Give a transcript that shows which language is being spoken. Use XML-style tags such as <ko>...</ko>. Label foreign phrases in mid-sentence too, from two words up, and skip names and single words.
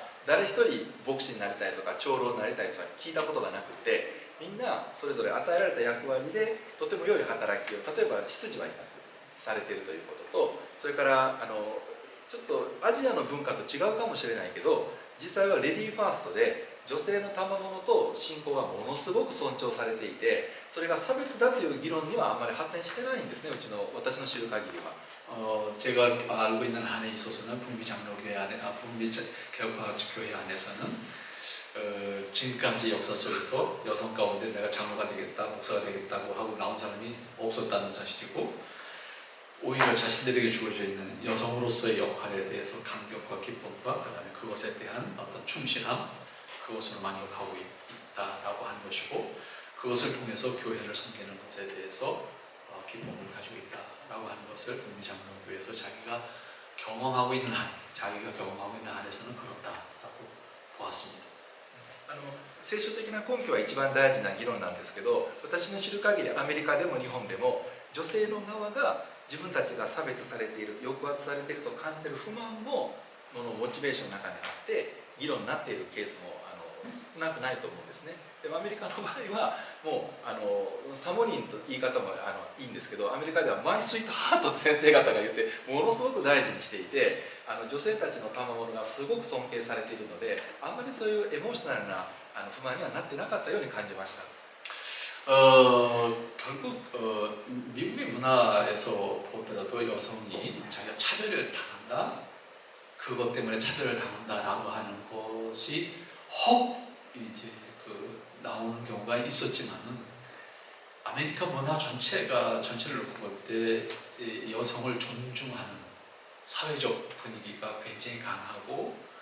<ja>誰一人牧師になりたいとか長老になりたいとか聞いたことがなくて、みんなそれぞれ与えられた役割でとても良い働きを、例えば執事はいますされているということと、それからちょっとアジアの文化と違うかもしれないけど、実際は</ja> <en>lady first</en> <ja>で女性の賜物と信仰がものすごく尊重されていて、それが差別だという議論にはあんまり発展してないんですね。私の知る限りは。</ja> <ko>제가 알고 있는 한에 있어서는 북미 장로교회 안에, 북미 개혁교회 안에서는 지금까지 역사 속에서 여성 가운데 내가 장로가 되겠다, 목사가 되겠다고 하고 나온 사람이 없었다는 사실이고, 오히려 자신들에게 주어져 있는 여성으로서의 역할에 대해서 감격과 기쁨과 그다음에 그것에 대한 어떤 충실함, 그것으로 만족하고 있다라고 하는 것이고, 그것을 통해서 교회를 섬기는 것에 대해서 기쁨을 가지고 있다라고 하는 것을 북미 장로교회에서 자기가 경험하고 있는 한에서는 그렇다라고 보았습니다.</ko> <ja>聖書的な根拠は一番大事な議論なんですけど、私の知る限りアメリカでも日本でも女性の側が自分たちが差別されている、抑圧されていると感じている不満もののモチベーションの中にあって議論になっているケースも少なくないと思うんですね。でもアメリカの場合はもうサモニンと言い方もいいんですけど、アメリカでは</ja> <en>my sweetheart</en> <ja>って先生方が言ってものすごく大事にしていて、女性たちの賜物がすごく尊敬されているので、あんまりそういうエモーショナルな不満にはなってなかったように感じました。</ja> <ko>결국 미국의 문화에서 보더라도 여성이 자기가 차별을 당한다, 그것 때문에 차별을 당한다라고 하는 것이 혹 이제 나오는 경우가 있었지만은 아메리카 문화 전체를 놓고 볼 때 여성을 존중하는 사회적 분위기가 굉장히 강하고,</ko>